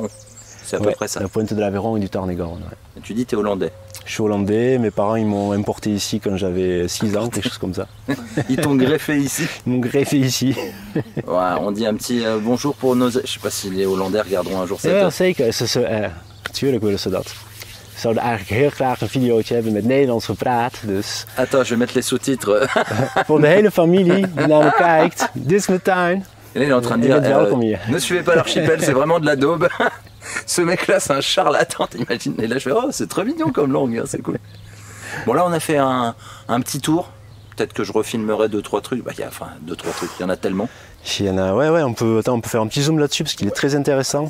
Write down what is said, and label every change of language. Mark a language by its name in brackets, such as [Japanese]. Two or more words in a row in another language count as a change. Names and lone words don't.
[French] C'est à peu près ça. La pointe de l'Aveyron et du Tarn-et-Garonne. Ouais. Tu dis que tu es hollandais. Je suis hollandais, mes parents ils m'ont importé ici quand j'avais 6 ans, quelque chose comme ça. Ils t'ont greffé ici. Ils m'ont greffé ici. On dit un petit bonjour pour nos... Je sais pas si les Hollandais regarderont un jour cette... [Dutch] Ja, zeker. Tuurlijk willen ze dat. Ze zouden eigenlijk heel graag een videootje hebben met Nederlands gepraat. Dus... [French] Attends, je vais mettre les sous-titres. [Dutch] Pour de hele familie die naar me kijkt. Dit is mijn tuin. [French] Et là, il est en train de dire, ne suivez pas l'archipel, c'est vraiment de la daube. Ce mec-là, c'est un charlatan, t'imagines. Et là, je fais, c'est très mignon comme langue, hein, c'est cool. Bon, là, on a fait un petit tour. Peut-être que je refilmerai 2-3 trucs. 2-3 trucs, il y en a tellement. Il y en a, on peut faire un petit zoom là-dessus parce qu'il est très intéressant.